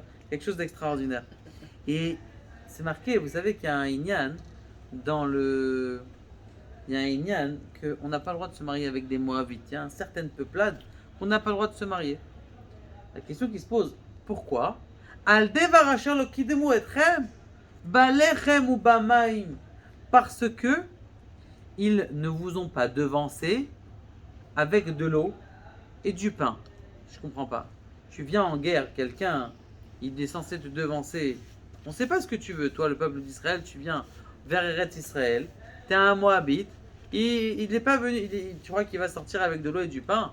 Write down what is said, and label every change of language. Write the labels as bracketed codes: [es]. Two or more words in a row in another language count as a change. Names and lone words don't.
[fr] quelque chose d'extraordinaire. Et c'est marqué, vous savez qu'il y a un inyan il y a un inyan qu'on n'a pas le droit de se marier avec des Moabites. Il y a certaines peuplades qu'on n'a pas le droit de se marier. La question qui se pose, pourquoi? [he] על דבר אשר לא קדמו אתכם, בלחם ובמים. [fr] Parce que ils ne vous ont pas devancé avec de l'eau et du pain. Je comprends pas. Tu viens en guerre, quelqu'un, il est censé te devancer. On ne sait pas ce que tu veux, toi, le peuple d'Israël, tu viens vers Eretz Israël, tu es un Moabite, il n'est pas venu, tu crois qu'il va sortir avec de l'eau et du pain?